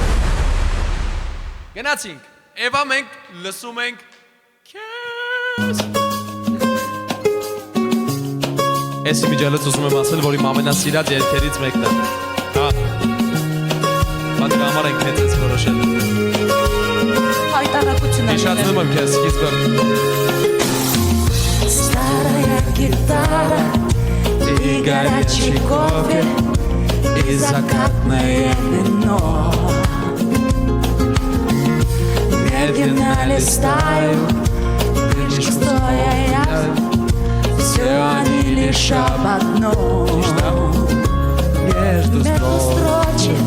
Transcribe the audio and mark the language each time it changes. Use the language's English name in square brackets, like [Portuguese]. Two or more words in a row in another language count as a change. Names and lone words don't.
[Armenian] Գնացինք։ Էվա մենք լսում ենք քեզ։ Ես իմիջիալից ուզում եմ ասել, որ իմ ամենասիրած երգերից մեկն է։ Հա։ Բայց համար ենք հենց ես որոշել։ Հայտարարություն եմ Հիշացնում եմ քեզ սկիզբը։ [Russian] Старая гитара и горячий кофе и закатное вино Медленно листаю книжку стоя я Все они лишь об одном Между строчек